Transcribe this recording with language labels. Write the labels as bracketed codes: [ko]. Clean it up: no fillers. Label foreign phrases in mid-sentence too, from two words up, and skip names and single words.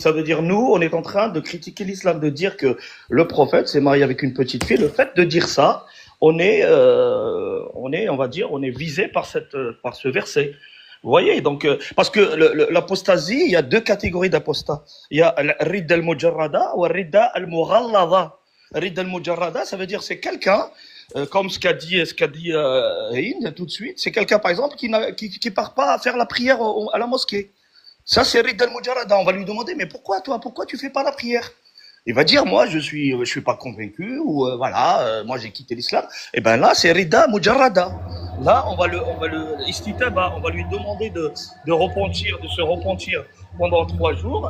[fr] Ça veut dire, nous, on est en train de critiquer l'islam, de dire que le prophète s'est marié avec une petite fille. Le fait de dire ça, on est, on va dire, on est visé par ce verset. Vous voyez, donc, parce que l'apostasie, il y a 2 catégories d'apostats. Il y a [ar] الردة المجردة ou الردة المغلظة. ردة المجردة, [fr] ça veut dire c'est quelqu'un, comme ce qu'a dit Hind tout de suite, c'est quelqu'un par exemple qui part pas faire la prière à la mosquée. Ça c'est [ar] ردة المجردة. [fr] On va lui demander mais pourquoi tu fais pas la prière? Il va dire moi je suis pas convaincu ou moi j'ai quitté l'islam. Et ben là c'est [ar] ردة مجردة. [fr] Là on va le istitaba, on va lui demander de se repentir pendant 3 jours.